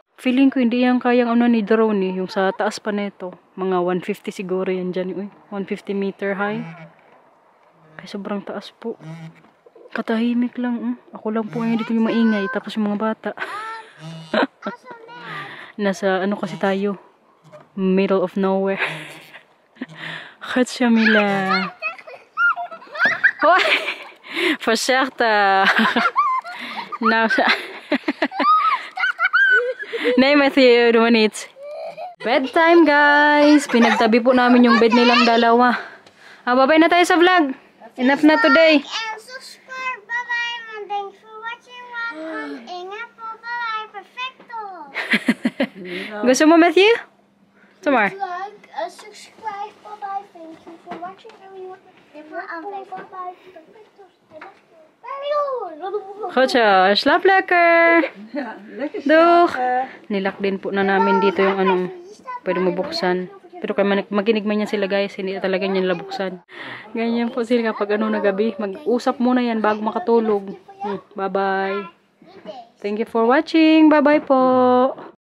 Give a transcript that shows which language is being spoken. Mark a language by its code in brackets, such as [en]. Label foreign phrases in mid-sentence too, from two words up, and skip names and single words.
[tl] Feeling ko hindi yan kayang ni drone eh. Yung sa taas pa nito. Mga 150 siguro yan dyan. 150 [en] meter high. [tl] Kaya sobrang taas po. Katahimik lang. Ako lang po ngayon dito yung maingay. Tapos yung mga bata. Nasa kasi tayo. [en] Middle of nowhere. [nl] Gaat Mila. Hoi. Voorzichtig. Nou, nee, Matthew, doe maar niet. [en] Bedtime, guys. [tl] Pinagtabi po namin yung bed nilang dalawa. Babay na tayo sa vlog. Enough na today. [nl] En subscribe bij mij, want [en] thanks for [tl] Gusto mo, Matthew? [en] Tomorrow. Like, subscribe. Bye-bye. Thank you for watching, everyone. Bye-bye. [nl] Goedje, slaap lekker. Ja, lekker Doeg. slapen. [tl] Nilak din po na namin dito yung ano, pwede mo buksan. Pero kaya makinig man yan sila guys, hindi talaga niya nila buksan. Ganyan po sila kapag ano na gabi. Mag-usap muna yan bago makatulog. [en] Bye-bye. Thank you for watching. [tl] Bye-bye po.